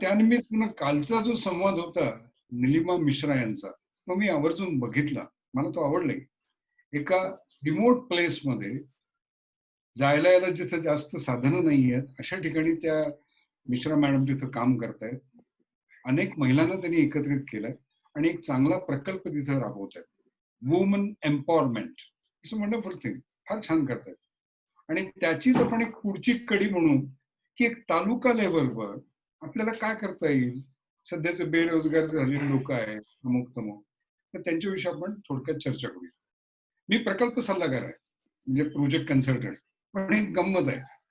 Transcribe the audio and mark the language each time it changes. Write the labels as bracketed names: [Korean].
[Marathi] त्यानिमित्तानं कालचा जो संवाद होता निलिमा मिश्रा यांचा, तो मी आवर्जून बघितला. मला तो आवडलाही. एका रिमोट प्लेसमध्ये जायला यायला जिथं जास्त साधनं नाहीयेत, अशा ठिकाणी त्या मिश्रा मॅडम तिथं काम करतायत. अनेक महिलांना त्यांनी एकत्रित केलंय आणि एक चांगला प्रकल्प तिथं राबवतायत. [English] Woman empowerment it's a wonderful thing. [Marathi] फार छान करतायत. आणि त्याचीच आपण एक पुढची कडी म्हणू, की एक तालुका लेव्हलवर आपल्याला काय करता येईल? सध्याचे बेरोजगार झालेले लोकं आहेत, अमुक-तमुक. तर त्यांच्याविषयी आपण थोडक्यात चर्चा करूया. मी प्रकल्प सल्लागार आहे, म्हणजे प्रोजेक्ट कन्सल्टंट. पण एक गंमत आहे.